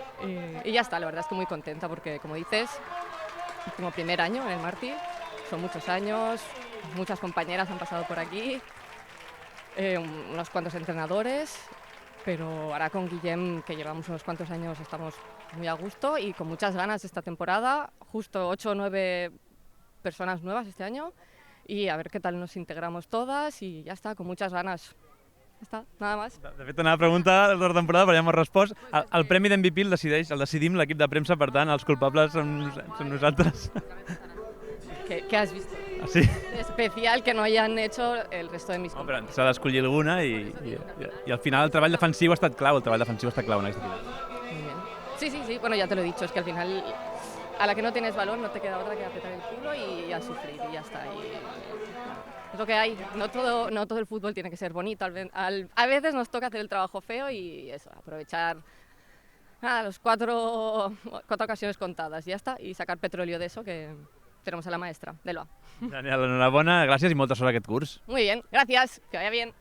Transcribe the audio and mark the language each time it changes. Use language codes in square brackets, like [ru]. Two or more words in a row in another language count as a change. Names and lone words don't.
[es] Y ya está, la verdad es que muy contenta porque, como dices, como primer año en el Martí, son muchos años, muchas compañeras han pasado por aquí. Unos cuantos entrenadores, pero ahora con Guillem, que llevamos unos cuantos años, estamos muy a gusto y con muchas ganas esta temporada, justo 8 o 9 personas nuevas este año y a ver qué tal nos integramos todas [ca] i ja està, [es] con muchas ganas. [ca] Ja està, [es] nada más. [ca] De fet, anava a preguntar de la temporada, però ja m'ho has respost. El premi d'MVP el decidim l'equip de premsa, per tant, els culpables som nosaltres. [es] ¿Qué has visto? Ah, sí? Especial que no hayan hecho el resto de mis [ca] Però [es] compañeros. [ca] s'ha d'escollir alguna i al final el treball defensiu ha estat clau, el treball defensiu està clau en aquesta final. [es] Muy bien. Sí, bueno, ya te lo he dicho, es que al final a la que no tienes balón no te queda otra que apretar el culo y a sufrir y ya está. Es lo que hay, no todo el fútbol tiene que ser bonito, a veces nos toca hacer el trabajo feo y eso, aprovechar los cuatro ocasiones contadas y ya está, y sacar petróleo de eso que tenemos a la maestra, Delva. [ca] Genial, enhorabona, gràcies i molta sort aquest curs. [es] Muy bien, gracias, que vaya bien.